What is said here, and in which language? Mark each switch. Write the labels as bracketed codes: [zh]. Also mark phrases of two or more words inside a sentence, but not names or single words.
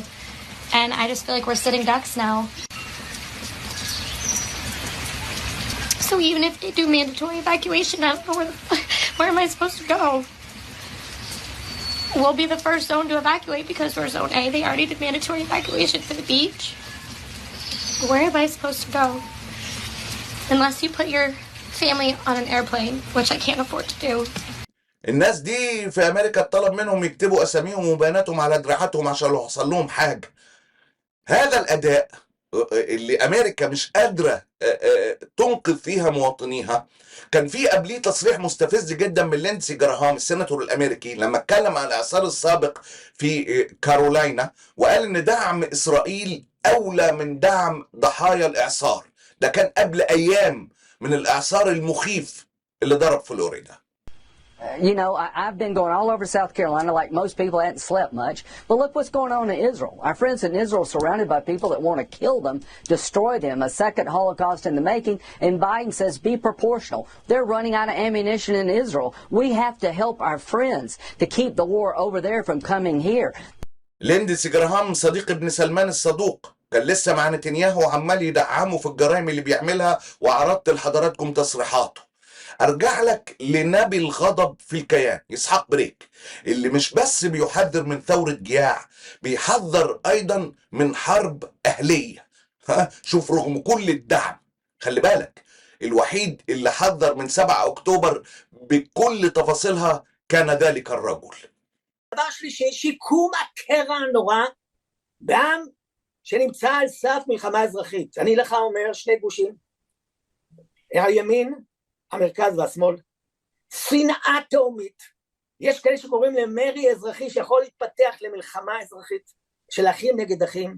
[en] And I just feel like we're sitting ducks now. So even if they do mandatory evacuation, I don't know where am I supposed to go? We'll be the first zone to evacuate because we're zone A. They already did mandatory evacuation for the beach. Where am I supposed to go? Unless you put your family on an airplane, which I can't afford to do. [ar] الناس دي في أمريكا اتطلب منهم يكتبوا أساميهم وبياناتهم على دراعاتهم عشان لو حصل لهم حاجة. هذا الأداء اللي أمريكا مش قادرة تنقذ فيها مواطنيها، كان في قبليه تصريح مستفز جدا من ليندسي جراهام السيناتور الأمريكي لما اتكلم عن الإعصار السابق في كارولاينا، وقال إن دعم إسرائيل أولى من دعم ضحايا الإعصار. ده كان قبل أيام من الإعصار المخيف اللي ضرب فلوريدا. [en] You know, I've been going all over South Carolina like most people. I hadn't slept much. But look what's going on in Israel. Our friends in Israel are surrounded by people that want to kill them, destroy them, a second Holocaust in the making. And Biden says be proportional. They're running out of ammunition in Israel. We have to help our friends to keep the war over there from coming here. [ar] ليندسي جراهام صديق ابن سلمان الصدوق كان لسه مع نتنياهو وعمال يدعمه في الجرائم اللي بيعملها، وعرضت لحضراتكم تصريحاته. ارجع لك لنبي الغضب في الكيان إسحاق بريك اللي مش بس بيحذر من ثورة جياع، بيحذر ايضا من حرب اهلية. شوف، رغم كل الدعم، خلي بالك، الوحيد اللي حذر من 7 أكتوبر بكل تفاصيلها كان ذلك الرجل. [he] דבר שלישי, שיקום הקרע הנורא בעם שנמצא על סף מלחמה אזרחית. אני לך אומר שני גושים, הימין, המרכז והשמאל, שנאה תהומית. יש כאלה שקוראים למרי אזרחי שיכול להתפתח למלחמה אזרחית של אחים נגד אחים.